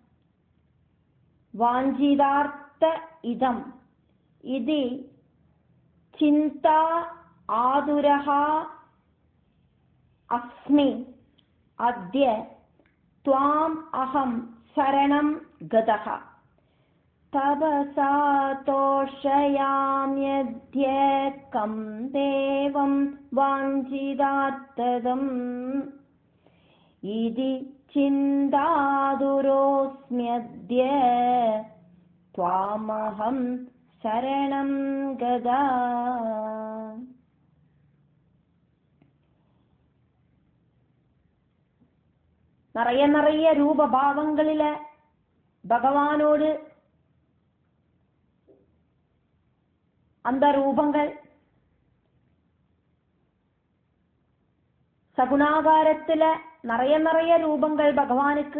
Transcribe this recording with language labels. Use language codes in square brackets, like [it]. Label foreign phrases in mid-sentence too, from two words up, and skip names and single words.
[sa] वाञ्छितार्थ इदम् इति चिन्ता आतुरः अस्मि अद्य त्वाम् अहम् शरणम् गतः. तपसा तोषयाम्यद्य कं देवं वाञ्छितार्थदम् इति चिन्तातुरोऽस्म्यद्य त्वामहं शरणं गदा. [ta] நிறைய ரூபபாவங்களில பகவானோடு அந்த ரூபங்கள் சகுணாகாரத்துல நிறைய ரூபங்கள் பகவானுக்கு.